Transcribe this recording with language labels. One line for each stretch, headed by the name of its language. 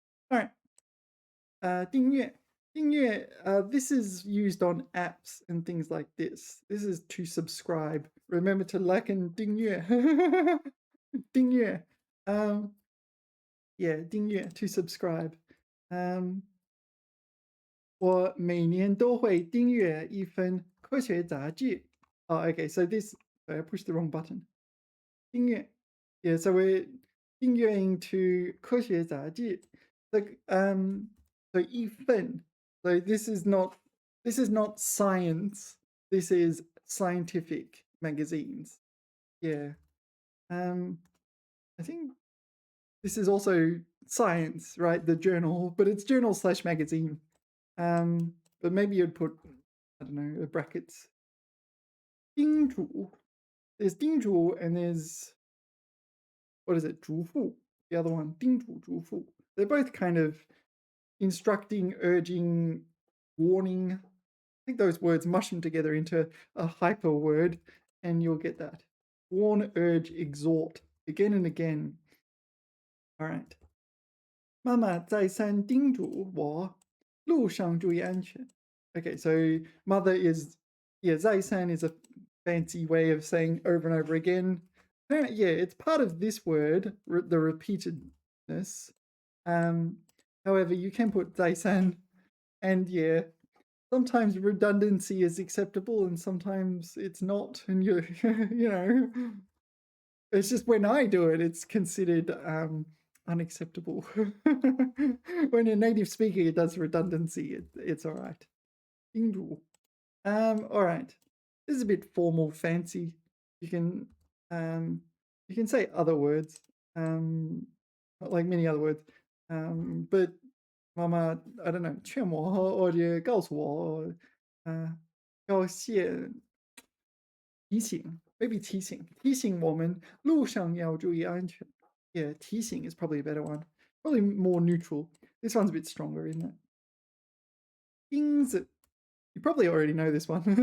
English: All right. 订阅. 订阅, this is used on apps and things like this. This is to subscribe. Remember to like and 订阅.
Chinese: 订阅.
English: Yeah, 订阅 to subscribe.
Chinese: 我每年都会订阅一份科学杂志.
English: Oh, okay, so this, sorry, I pushed the wrong button.
Chinese: 订阅.
English: Yeah, so we're 订阅 into 科学杂志. Like, so 一份.So this is not science. This is scientific magazines. Yeah. I think this is also science, right? The journal, but it's journal/magazine. But maybe you'd put, I don't know, brackets.
Chinese: 叮嘱.
English: There's 叮嘱 and there's, what is it?
Chinese: 嘱咐.
English: The other one, 叮嘱嘱咐. They're both kind of instructing, urging, warning. I think those words mushroom together into a hyper word, and you'll get that. Warn, urge, exhort, again and again. All right.
Chinese: 妈妈再三叮嘱我路上注意安全.
English: Okay, so mother is, yeah, 再三 is a fancy way of saying over and over again. Yeah, it's part of this word, the repeatedness. However, you can put 再三, and yeah, sometimes redundancy is acceptable and sometimes it's not, and you know, it's just when I do it, it's considered unacceptable. When a native speaker does redundancy, it's all right. 叮嘱.All right. This is a bit formal, fancy. You can say other words, like many other words. But Mama, I don't know,
Chinese: 劝我或者告诉我，要谢提醒
English: maybe
Chinese: 提醒我们路上要注意安全.
English: Yeah, 提醒 is probably a better one. Probably more neutral. This one's a bit stronger, isn't it?
Chinese: 钉子.
English: You probably already know this one.